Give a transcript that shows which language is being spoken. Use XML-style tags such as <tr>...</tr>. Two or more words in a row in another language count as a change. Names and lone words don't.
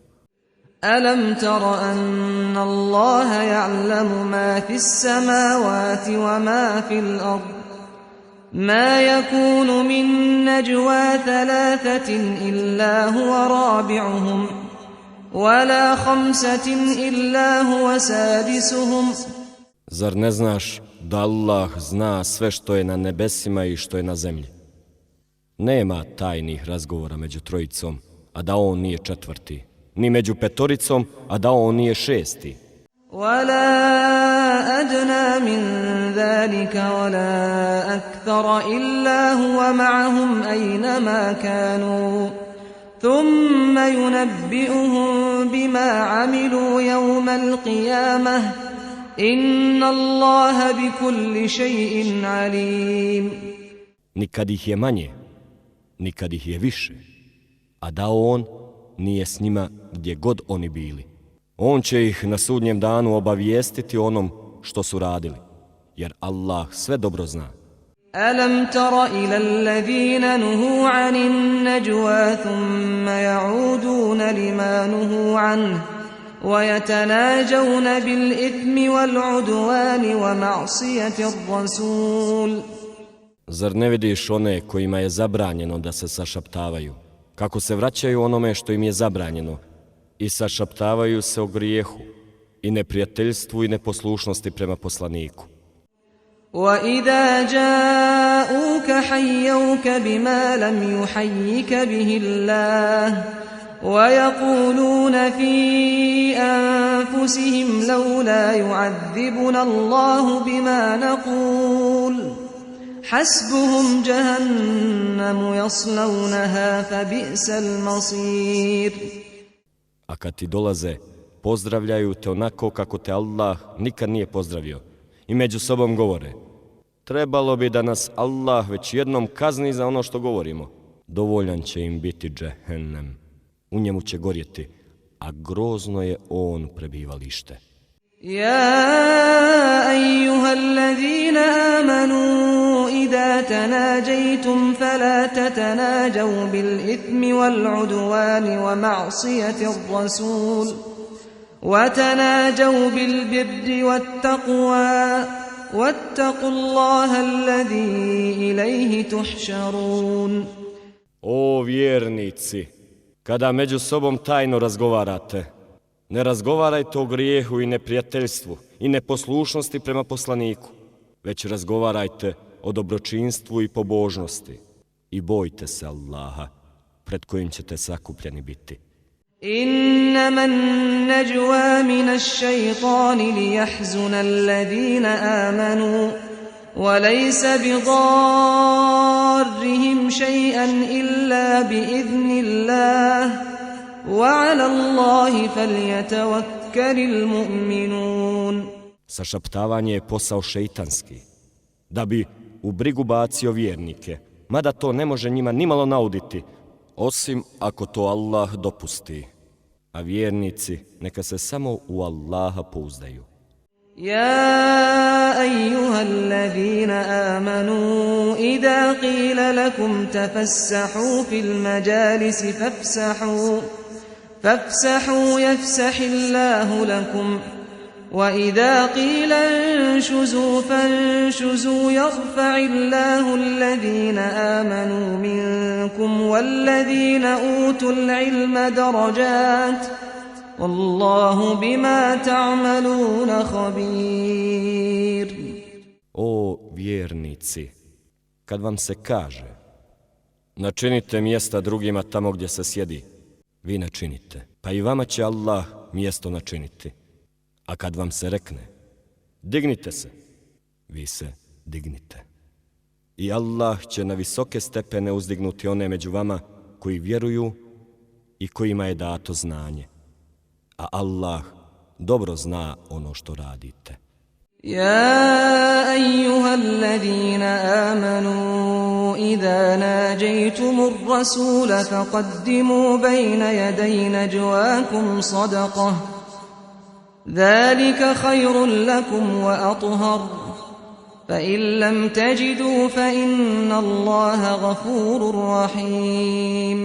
<ar>أَلَمْ تَرَ أَنَّ اللَّهَ يَعْلَمُ مَا فِي السَّمَاوَاتِ وَمَا فِي الْأَرْضِ مَا يَكُونُ مِن نَّجْوَى 3 إِلَّا هُوَ رَابِعُهُمْ وَلَا 5 إِلَّا هُوَ سَادِسُهُمْ.</ar> <bs>Zar ne znaš da Allah zna sve što je na nebesima i što je na zemlji? Nema tajnih razgovora među trojicom, a da on nije četvrti, ni među petoricom, a da on nije šesti.</bs> <ar>ولا أدنى من ذلك ولا أكثر إلا هو معهم أينما كانوا ثم ينبئهم بما عملوا يوم القيامة إن الله بكل شيء عليم.</ar> <bs>Nikad ih je manje, nikad ih je više, a da on nije s njima gdje god oni bili. On će ih na sudnjem danu obavijestiti onom što su radili, jer Allah sve dobro zna.</bs> <ar>ألم تر إلى الذين نهوا عن النجوى ثم يعودون لما نهوا عنه ويتناجون بالإثم والعدوان ومعصية الرسول.</ar> <bs>Zar ne vidiš one kojima je zabranjeno da se sašaptavaju, kako se vraćaju onome što im je zabranjeno i sašaptavaju se o grijehu i neprijateljstvu i neposlušnosti prema poslaniku.</bs> <ar>وَإِذَا جَاءُوكَ حَيَّوْكَ بِمَا لَمْ يُحَيِّكَ بِهِ اللَّهُ وَيَقُولُونَ فِي أَنفُسِهِمْ لَوْلَا يُعَذِّبُنَا اللَّهُ بِمَا نَقُولُ حَسْبُهُمْ جَهَنَّمُ يَصْلَوْنَهَا فَبِئْسَ الْمَصِيرُ.</ar> <bs>A kad ti dolaze, pozdravljaju te onako kako te Allah nikad nije pozdravio i među sobom govore: trebalo bi da nas Allah već jednom kazni za ono što govorimo. Dovoljan će im biti džehennem, u njemu će gorjeti, a grozno je on prebivalište.</bs> <ar>يا أيها الذين آمنوا إذا تناجيتم فلا تتناجوا بالإثم والعدوان ومعصية الرسول وتناجوا بالبر والتقوى واتقوا الله الذي إليه تحشرون.</ar> <bs>O vjernici, kada među sobom tajno razgovarate, ne razgovarajte o grijehu i neprijateljstvu i neposlušnosti prema poslaniku, već razgovarajte o dobročinstvu i pobožnosti i bojte se Allaha, pred kojim ćete sakupljeni biti.</bs> <ar>إنما النجوى من الشيطان ليحزن الذين آمنوا وليس بضارهم شيئا إلا بإذن الله وعلى الله فليتوكل المؤمنون.</ar> <bs>Sašaptavanje je posao šeitanski, da bi u brigu bacio vjernike, mada to ne može njima nimalo nauditi, osim ako to Allah dopusti. A vjernici neka se samo u Allaha pouzdaju.</bs> <ar>يا أيها الذين آمنوا إذا قيل لكم تفسحوا في المجالس فافسحوا يفسح الله لكم وإذا قيل انشزوا فانشزوا يرفع الله الذين آمنوا منكم والذين أوتوا العلم درجات والله بما تعملون خبير.</ar> <bs>O vjernici, kad vam se kaže: načinite mjesta drugima tamo gdje se sjedi, vi načinite, pa i vama će Allah mjesto načiniti. A kad vam se rekne: dignite se, vi se dignite. I Allah će na visoke stepene uzdignuti one među vama koji vjeruju i kojima je dato znanje. A Allah dobro zna ono što radite.</bs> <ar>يا أيها الذين آمنوا إذا ناجيتم الرسول فقدموا بين يدي نجواكم صدقة ذلك خير لكم وأطهر فإن لم تجدوا فإن الله غفور رحيم.</ar>